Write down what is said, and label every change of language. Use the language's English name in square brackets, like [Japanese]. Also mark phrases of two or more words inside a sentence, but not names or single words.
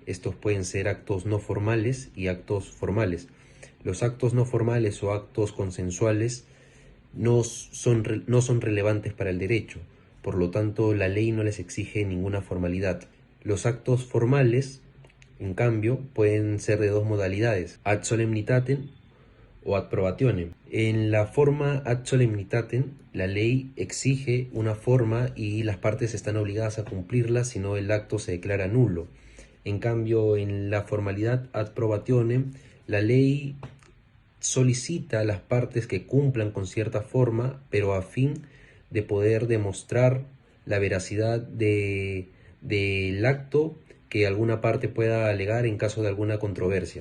[Spanish] Estos pueden ser actos no formales y actos formales. Los actos no formales o actos consensuales no son relevantes para el derecho, por lo tanto la ley no les exige ninguna formalidad. Los actos formales, en cambio, pueden ser de dos modalidades: [Latin] ad solemnitatem o ad probationem. [Spanish] En la forma [Latin] ad solemnitatem, [Spanish] la ley exige una forma y las partes están obligadas a cumplirla, si no el acto se declara nulo. En cambio, en la formalidad [Latin] ad probationem, [Spanish] la ley solicita a las partes que cumplan con cierta forma, pero a fin de poder demostrar la veracidad del acto que alguna parte pueda alegar en caso de alguna controversia.